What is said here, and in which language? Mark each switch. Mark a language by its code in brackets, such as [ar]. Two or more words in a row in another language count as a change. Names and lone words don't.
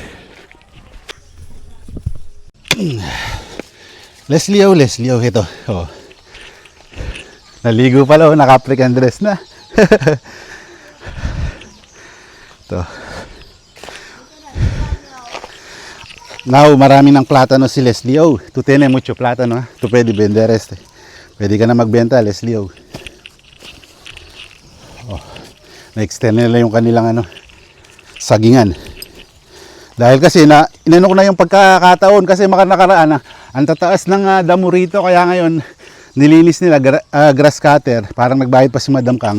[tl] Leslie, ito. Oh. Naligo pala, naka-African dress na. Ito. Now, marami ng platano si Leslie. [es] Oh, tu tiene mucho platano. Tu pwede vender este. [tl] Pwede ka na magbenta, Leslie. Oh. Na-extend nila yung kanilang sagingan. Dahil kasi inano ko na yung pagkakataon kasi nakaraan ang tataas ng damo rito kaya ngayon nilinis nila [en] grass cutter, [tl] parang nagbayad pa si Madam Kang.